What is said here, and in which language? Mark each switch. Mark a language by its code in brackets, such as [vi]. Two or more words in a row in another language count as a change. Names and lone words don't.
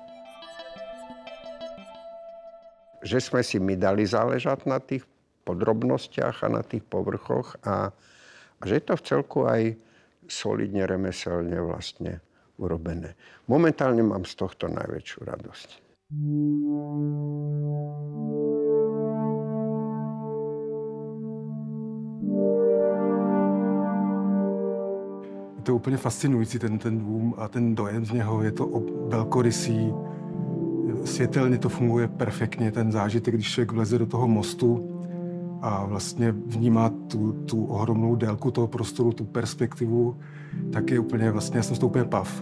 [sk] Že sme si my dali záležať na tých podrobnostiach a na tých povrchoch a že je to v celku aj solidne, remeselne vlastne urobené. Momentálne mám z tohto najväčšiu radosť. [cs] Je to úplně fascinující, ten dům a ten dojem z něho. Je to velkorysý, světelně to funguje perfektně, ten zážitek, když člověk vleze do toho mostu a vlastně vnímá tu ohromnou délku toho prostoru, tu perspektivu, tak je úplně vlastně, já jsem z toho úplně pav.